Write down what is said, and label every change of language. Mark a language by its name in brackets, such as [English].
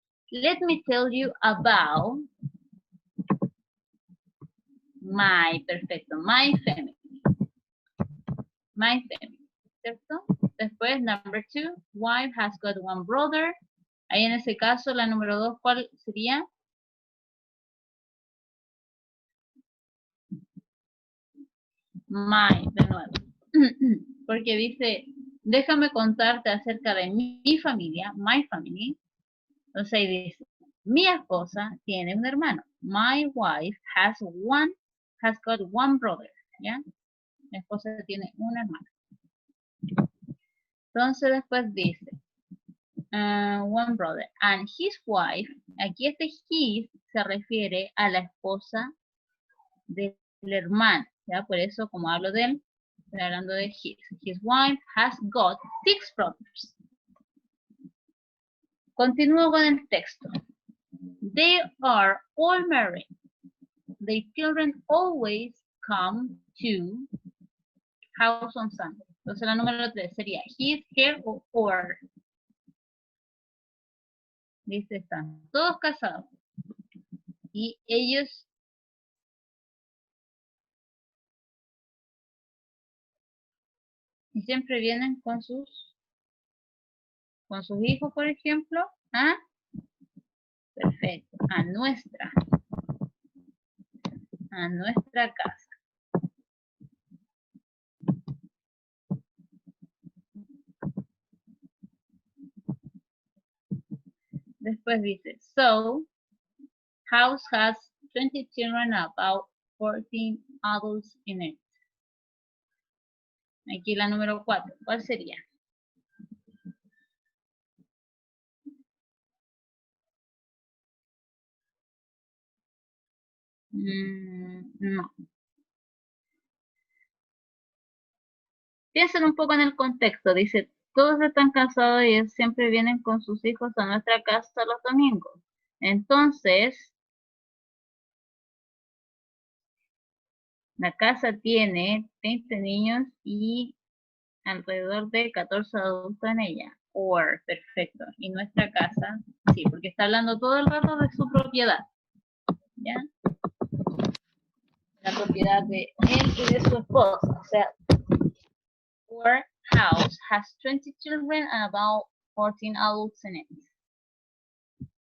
[English] Let me tell you about my, [Spanish] perfecto, [English] my family. My family, [Spanish] ¿cierto? Después, [English] number 2, wife has got one brother. [Spanish] Ahí en ese caso, la número 2, ¿cuál sería? [English] My, [Spanish] de nuevo. Porque dice, déjame contarte acerca de mi familia, [English] my family. [Spanish] Entonces ahí dice, mi esposa tiene un hermano. [English] My wife has got one brother. [Spanish] ¿Ya? Mi esposa tiene un hermano. Entonces después dice, [English] one brother. And his wife, [Spanish] aquí este [English] his [Spanish] se refiere a la esposa del hermano. ¿Ya? Por eso, como hablo de él, estoy hablando de [English] his. His wife has got 6 brothers. [Spanish] Continúo con el texto. [English] They are all married. Their children always come to house on Sunday. [Spanish] Entonces la número 3 sería [English] his, her [Spanish] o [English] her. [Spanish] Dice, están todos casados. Y ellos siempre vienen con sus hijos, por ejemplo, a, perfecto, a nuestra casa. Después dice, [English] so, house has 20 children, about 14 adults in it. [Spanish] Aquí la número 4, ¿cuál sería? No. Piensen un poco en el contexto. Dice, todos están casados y siempre vienen con sus hijos a nuestra casa los domingos. Entonces, la casa tiene 20 niños y alrededor de 14 adultos en ella. [English] Or, [Spanish] perfecto. Y nuestra casa, sí, porque está hablando todo el rato de su propiedad. ¿Ya? La propiedad de él y de su esposa. O sea, [English] our house has 20 children and about 14 adults in it.